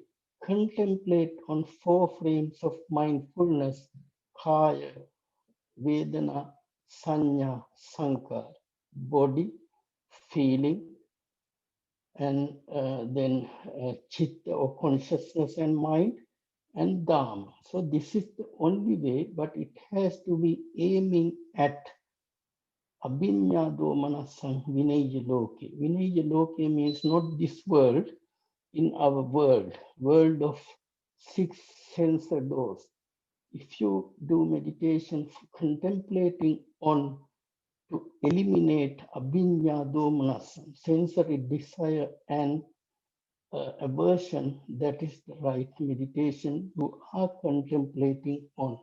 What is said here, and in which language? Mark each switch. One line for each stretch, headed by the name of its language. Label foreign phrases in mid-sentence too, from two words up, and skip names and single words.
English: Contemplate on four frames of mindfulness,
Pali: Kaya, Vedana, Sanya, Sankar,
English: body, feeling, and then Chitta or consciousness and mind, and Dharma. So this is the only way, but it has to be aiming at
Pali: Abhinyado manasam vinaya loke. Vinaya loke
English: means not this world, in our world of six sensor doors. If you do meditation contemplating on to eliminate
Pali: abhinyado manasam,
English: sensory desire and aversion, that is the right meditation you are contemplating on.